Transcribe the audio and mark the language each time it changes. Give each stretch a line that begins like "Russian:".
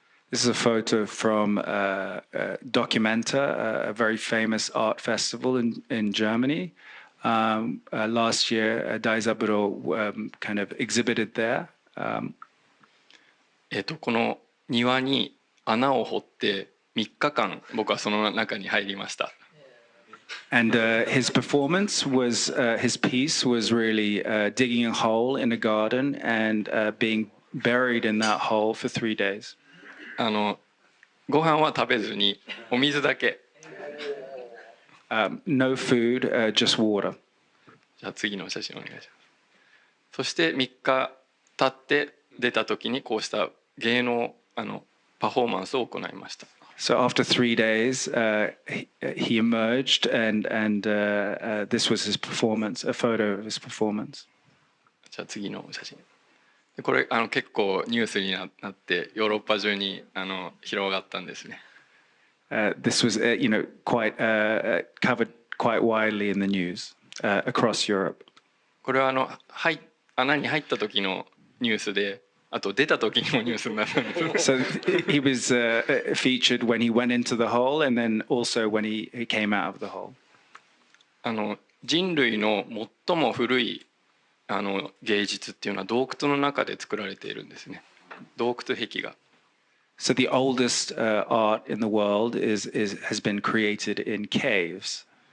English: This is a photo from Documenta, a very famous art festival in Germany. Last year, Daizaburo kind of exhibited there.
Japanese: この庭に穴を掘って3日間僕はその中に入りました。
English: And his performance was, his piece was really digging a hole in a garden and being buried in that hole for 3 days.
Japanese: ご飯は食べずにお水だけ。
English: No food, just water.
Japanese: じゃあ次の写真お願いします。そして3日経って出た時にこうした芸能パフォーマンスを行いました。
English: So after 3 days, he emerged, and this was his performance, a photo of his performance.
Japanese: じゃあ次の写真。これ結構ニュースになってヨーロッパ中に広がったんですね。
English: This was, quite covered quite widely in the news across Europe.
Japanese: これは穴に入った時のニュースで。あと出た時にもニュースになったんです。
English: So he was featured when he went into the hole, and then also when he came out of the hole.
Japanese: 人類の最も古い芸術っていうのは洞窟の中で作られているんですね。洞窟壁画。
English: So the oldest art in the world has been created in caves.